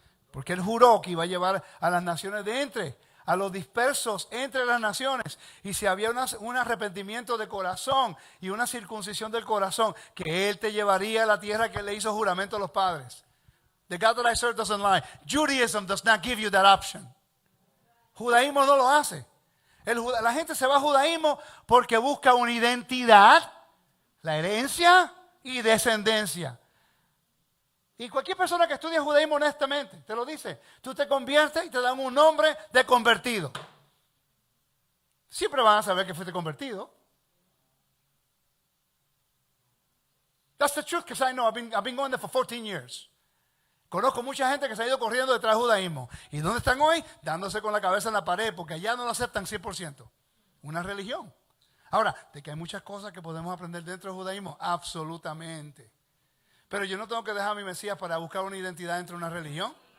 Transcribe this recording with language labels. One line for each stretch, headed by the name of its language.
Spanish: Porque él juró que iba a llevar a las naciones de entre, a los dispersos entre las naciones. Y si había un arrepentimiento de corazón y una circuncisión del corazón, que él te llevaría a la tierra que le hizo juramento a los padres.
English: The God that I serve doesn't lie. Judaism does not give you that option.
Spanish: Judaísmo no lo hace. La gente se va a judaísmo porque busca una identidad, la herencia y descendencia. Y cualquier persona que estudia judaísmo honestamente te lo dice. Tú te conviertes y te dan un nombre de convertido. Siempre van a saber que fuiste convertido.
English: That's the truth, because I know I've been going there for 14 years.
Spanish: Conozco mucha gente que se ha ido corriendo detrás del judaísmo. ¿Y dónde están hoy? Dándose con la cabeza en la pared, porque allá no lo aceptan 100%. Una religión. Ahora, de que hay muchas cosas que podemos aprender dentro del judaísmo, absolutamente. Pero yo no tengo que dejar a mi Mesías para buscar una identidad dentro de una religión.